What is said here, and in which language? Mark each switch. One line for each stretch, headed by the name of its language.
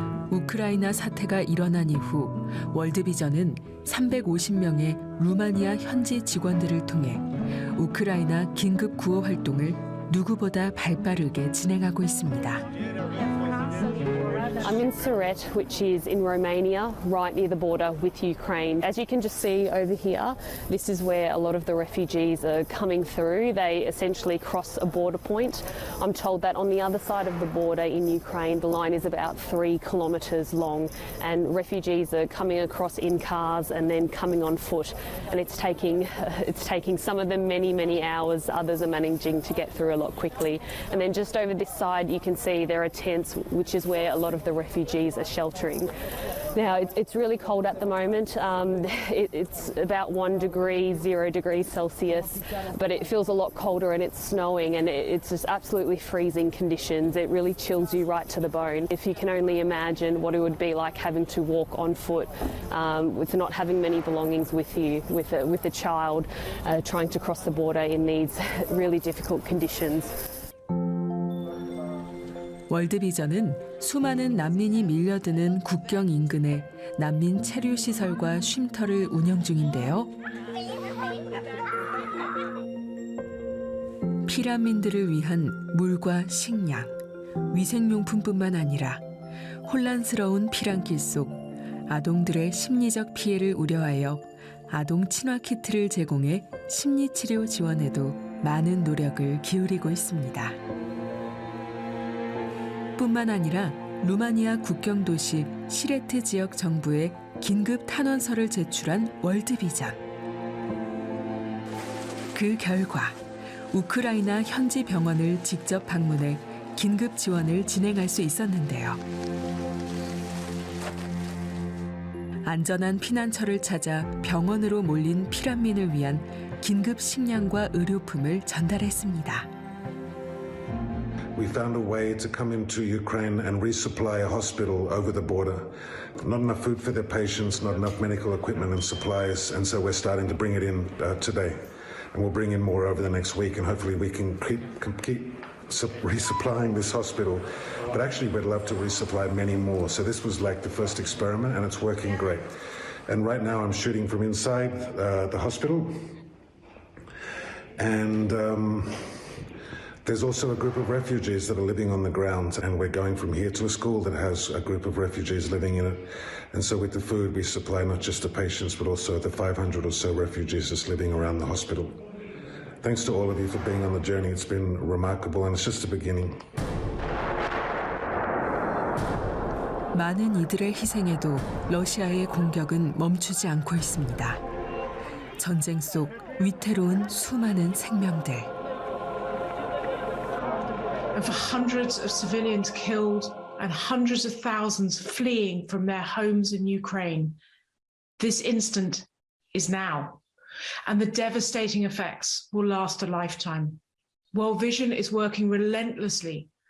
Korean: 우크라이나 사태가 일어난 이후 월드비전은 350명의 루마니아 현지 직원들을 통해 우크라이나 긴급 구호 활동을 누구보다 발빠르게 진행하고 있습니다.
English: I'm in Siret, which is in Romania, right near the border with Ukraine. As you can just see over here, this is where a lot of the refugees are coming through. They essentially cross a border point. I'm told that on the other side of the border in Ukraine, the line is about 3 kilometres long, and refugees are coming across in cars and then coming on foot. And it's taking some of them many hours. Others are managing to get through a lot quickly. And then just over this side, you can see there are tents, which is where a lot of the refugees are sheltering. Now, it's really cold at the moment. It's about 1 degree, 0 degrees Celsius, but it feels a lot colder and it's snowing and it's just absolutely freezing conditions. It really chills you right to the bone. If you can only imagine what it would be like having to walk on foot, with not having many belongings with you, with a child trying to cross the border in these really difficult conditions.
Korean: 월드비전은 수많은 난민이 밀려드는 국경 인근에 난민 체류 시설과 쉼터를 운영 중인데요. 피난민들을 위한 물과 식량, 위생용품뿐만 아니라 혼란스러운 피난길 속 아동들의 심리적 피해를 우려하여 아동 친화 키트를 제공해 심리치료 지원에도 많은 노력을 기울이고 있습니다. 뿐만 아니라 루마니아 국경 도시 시레트 지역 정부에 긴급 탄원서를 제출한 월드비전. 그 결과 우크라이나 현지 병원을 직접 방문해 긴급 지원을 진행할 수 있었는데요. 안전한 피난처를 찾아 병원으로 몰린 피난민을 위한 긴급 식량과 의료품을 전달했습니다.
English: We found a way to come into Ukraine and resupply a hospital over the border. Not enough food for their patients, not enough medical equipment and supplies, and so we're starting to bring it in today. And we'll bring in more over the next week, and hopefully we can keep resupplying this hospital. But actually we'd love to resupply many more. So this was like the first experiment, and it's working great. And right now I'm shooting from inside the hospital. And there's also a group of refugees that are living on the ground, and we're going from here to a school that has a group of refugees living in it. And so with the food, we supply not just the patients, but also the 500 or so refugees that's living around the hospital. Thanks to all of you for being on the journey. It's been remarkable, and it's just the beginning.
Korean: 많은 이들의 희생에도 러시아의 공격은 멈추지 않고 있습니다. 전쟁 속 위태로운 수많은 생명들.
English: And for hundreds of civilians killed and hundreds of thousands fleeing from their homes in Ukraine, this instant is now, and the devastating effects will last a lifetime. World Vision is working relentlessly